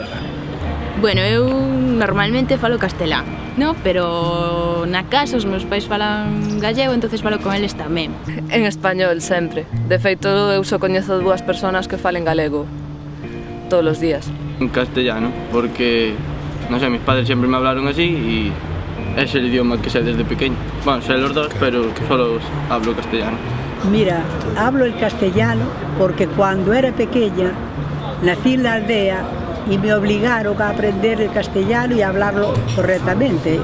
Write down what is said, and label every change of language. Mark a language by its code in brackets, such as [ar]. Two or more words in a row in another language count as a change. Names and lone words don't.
[gl] Bueno, eu normalmente falo castelán, no? Pero na casa os meus pais falan gallego, entonces falo con eles tamén. En español, sempre. De feito, eu só coñezo dúas persoas que falen galego todos os días. En castellano, porque, non sei, [es] mis padres sempre me hablaron así y es el idioma que sé desde pequeño. Bueno, sé los dos, pero solo hablo castellano. Mira, hablo el castellano porque cuando era pequeña nací en la aldea y me obligaron a aprender el castellano y a hablarlo correctamente.